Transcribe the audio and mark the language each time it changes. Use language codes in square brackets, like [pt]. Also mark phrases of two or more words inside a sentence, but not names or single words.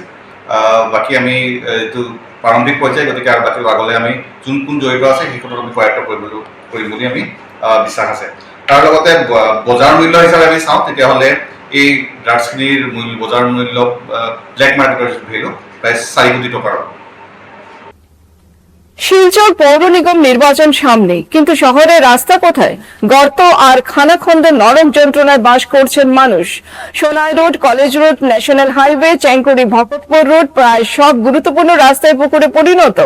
[as] বাকী আমি এইটো প্ৰাৰম্ভিক পৰ্যায়, গতিকে আৰু বাকী আগলৈ আমি কোন জড়িত আছে সেই ক্ষেত্ৰত আমি কৰায়ত্ব কৰিম বুলি আমি বিশ্বাস আছে। তাৰ লগতে বজাৰ মূল্য হিচাপে আমি চাওঁ তেতিয়াহ'লে এই ড্ৰাগছখিনিৰ বজাৰ মূল্য [en] black market value [as] প্রায় 4 কোটি টাকার। [bn] শিলচর পৌর নিগম নির্বাচন সামনে, কিন্তু শহরের রাস্তা কোথায়? গর্ত আর খানাখন্দের নরক যন্ত্রণায় বাস করছেন মানুষ। সোনাই রোড, কলেজ রোড, ন্যাশনাল হাইওয়ে, চ্যাংকুড়ি ভকতপুর রোড প্রায় সব গুরুত্বপূর্ণ রাস্তায় পুকুরে পরিণত।